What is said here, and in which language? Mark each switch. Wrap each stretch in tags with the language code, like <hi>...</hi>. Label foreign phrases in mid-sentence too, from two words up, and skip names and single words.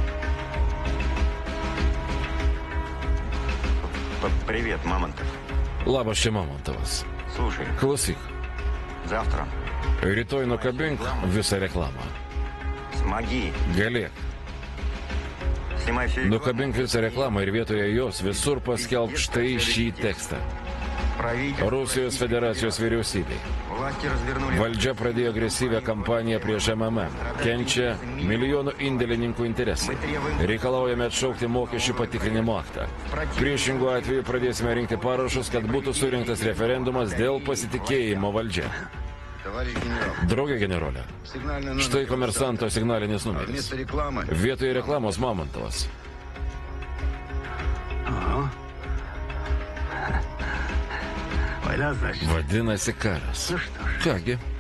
<ru>Привет, Мамонтов.</ru> <lt>Labas, čia Mamontovas.</lt> <ru>Слушай,</ru> <lt>Klausyk,</lt> <ru>завтра</ru> <lt>rytoj nukabink visą reklamą.</lt> <ru>смоги.</ru> <lt>Galėk.</lt> <ru>Снимай всю рекламу.</ru> <lt>Nukabink visą reklamą ir vietoje jos visur paskelbk štai šį tekstą.</lt> <ru>Правительство</ru> <lt>Rusijos federacijos vyriausybei.</lt> <ru>власти развернули.</ru> <lt>Valdžia pradėjo agresyvią kampaniją prieš MMM. Kenčia milijonų indėlininkų interesai. Reikalaujame atšaukti mokesčių patikrinimo aktą. Priešingų atveju pradėsime rinkti parašus, kad būtų surinktas referendumas dėl pasitikėjimo valdžia.</lt> <ru>Товарищ генерал,</ru> <lt>Draugė generolė,</lt> <ru>сигнальный номер.</ru> <lt>štai komersanto signalinis numeris.</lt> <ru>Вместо рекламы</ru> <lt>Vietoje reklamos Mamontovas.</lt> <ru>Война, значит.</ru> <lt>Vadinasi karas. Kągi,</lt>